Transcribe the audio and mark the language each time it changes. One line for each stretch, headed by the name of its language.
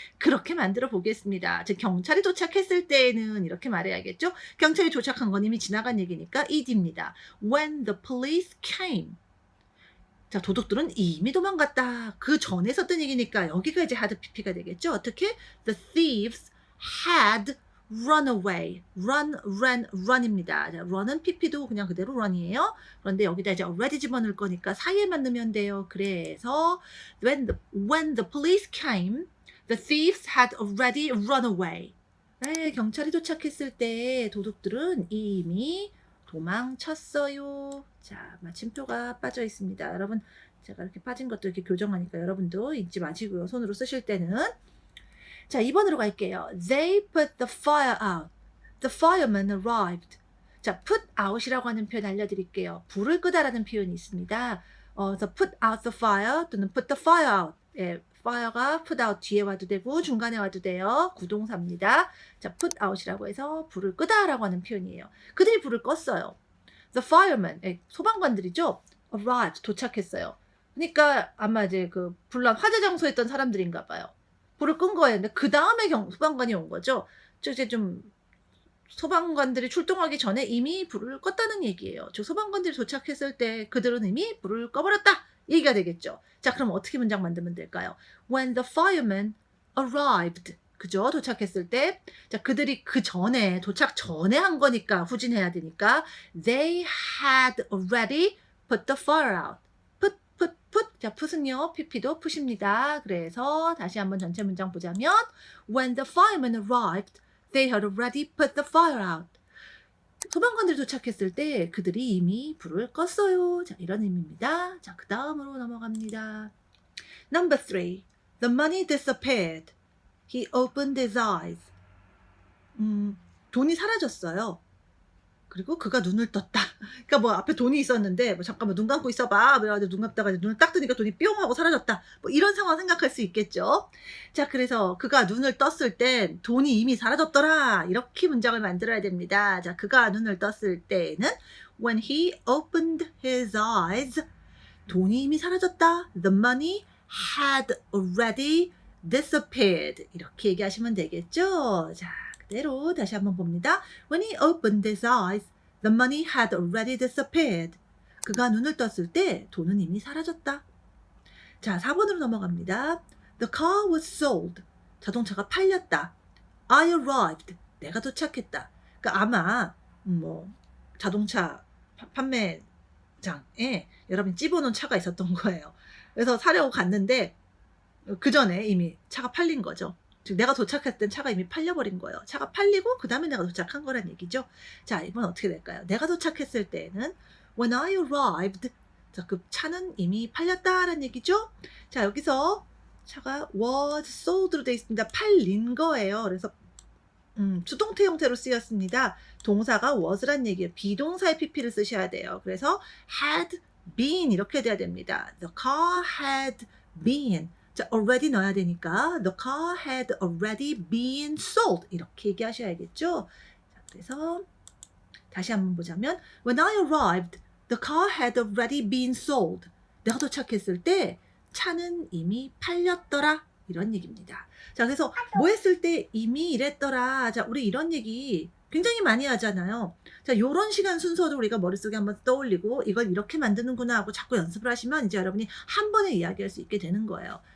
Korean: 그렇게 만들어 보겠습니다. 즉 경찰이 도착했을 때는 이렇게 말해야겠죠. 경찰이 도착한 건 이미 지나간 얘기니까 it입니다.
English: When the police came.
Korean: 자, 도둑들은 이미 도망갔다. 그 전에 썼던 얘기니까 여기가 이제 had pp가 되겠죠. 어떻게?
English: The thieves had run away.
Korean: run입니다. 자, run은 pp도 그냥 그대로 run이에요. 그런데 여기다 이제 already 집어넣을 거니까 사이에만 넣으면 돼요. 그래서
English: when the police came, the thieves had already run away.
Korean: 네, 경찰이 도착했을 때 도둑들은 이미 도망쳤어요. 자, 마침표가 빠져 있습니다. 여러분, 제가 이렇게 빠진 것도 이렇게 교정하니까 여러분도 잊지 마시고요. 손으로 쓰실 때는. 자, 2번으로 갈게요.
English: They put the fire out. The fireman arrived.
Korean: 자, put out이라고 하는 표현 알려드릴게요. 불을 끄다라는 표현이 있습니다.
English: the put out the fire
Korean: 또는
English: put the fire out.
Korean: 예, fire가 put out 뒤에 와도 되고 중간에 와도 돼요. 구동사입니다. 자, put out이라고 해서 불을 끄다라고 하는 표현이에요. 그들이 불을 껐어요.
English: The firemen,
Korean: 소방관들이죠. arrived, 도착했어요. 그러니까 아마 이제 그 불난 화재 장소에 있던 사람들인가 봐요. 불을 끈 거예요. 근데 그 다음에 소방관이 온 거죠. 즉 이제 좀 소방관들이 출동하기 전에 이미 불을 껐다는 얘기예요. 즉 소방관들이 도착했을 때 그들은 이미 불을 꺼버렸다. 얘기가 되겠죠. 자, 그럼 어떻게 문장 만들면 될까요?
English: When the firemen arrived.
Korean: 그죠? 도착했을 때. 자, 그들이 그 전에, 도착 전에 한 거니까 후진해야 되니까
English: they had already put the fire out.
Korean: put. 자, put은요, pp도 put입니다. 그래서 다시 한번 전체 문장 보자면
English: when the firemen arrived, they had already put the fire out.
Korean: 소방관들이 도착했을 때 그들이 이미 불을 껐어요. 자, 이런 의미입니다. 자, 그 다음으로 넘어갑니다.
English: Number 3. The money disappeared. He opened his eyes.
Korean: 돈이 사라졌어요. 그리고 그가 눈을 떴다. 그러니까 뭐 앞에 돈이 있었는데 뭐 잠깐만 눈 감고 있어봐. 그래가지고 눈 감다가 눈을 딱 뜨니까 돈이 뿅 하고 사라졌다. 뭐 이런 상황 생각할 수 있겠죠. 자, 그래서 그가 눈을 떴을 땐 돈이 이미 사라졌더라. 이렇게 문장을 만들어야 됩니다. 자, 그가 눈을 떴을 때는
English: when he opened his eyes,
Korean: 돈이 이미 사라졌다.
English: The money had already disappeared.
Korean: 이렇게 얘기하시면 되겠죠. 자, 그대로 다시 한번 봅니다.
English: When he opened his eyes, the money had already disappeared.
Korean: 그가 눈을 떴을 때 돈은 이미 사라졌다. 자, 4번으로 넘어갑니다.
English: The car was sold.
Korean: 자동차가 팔렸다.
English: I arrived.
Korean: 내가 도착했다. 그러니까 아마 뭐 자동차 판매장에 여러분이 집어놓은 차가 있었던 거예요. 그래서 사려고 갔는데 그 전에 이미 차가 팔린 거죠. 즉 내가 도착했을 땐 차가 이미 팔려버린 거예요. 차가 팔리고 그 다음에 내가 도착한 거란 얘기죠. 자, 이번 어떻게 될까요? 내가 도착했을 때는
English: when I arrived,
Korean: 자, 그 차는 이미 팔렸다라는 얘기죠. 자, 여기서 차가 was sold로 되어 있습니다. 팔린 거예요. 그래서 수동태 형태로 쓰였습니다. 동사가 was란 얘기예요. 비동사의 pp를 쓰셔야 돼요. 그래서 had been 이렇게 돼야 됩니다.
English: The car had been. 자, already
Korean: 넣어야 되니까
English: the car had already been sold
Korean: 이렇게 얘기하셔야겠죠. 자, 그래서 다시 한번 보자면
English: when I arrived, the car had already been sold.
Korean: 내가 도착했을 때 차는 이미 팔렸더라. 이런 얘기입니다. 자, 그래서 뭐 했을 때 이미 이랬더라. 자, 우리 이런 얘기 굉장히 많이 하잖아요. 자, 요런 시간 순서도 우리가 머릿속에 한번 떠올리고 이걸 이렇게 만드는구나 하고 자꾸 연습을 하시면 이제 여러분이 한 번에 이야기할 수 있게 되는 거예요.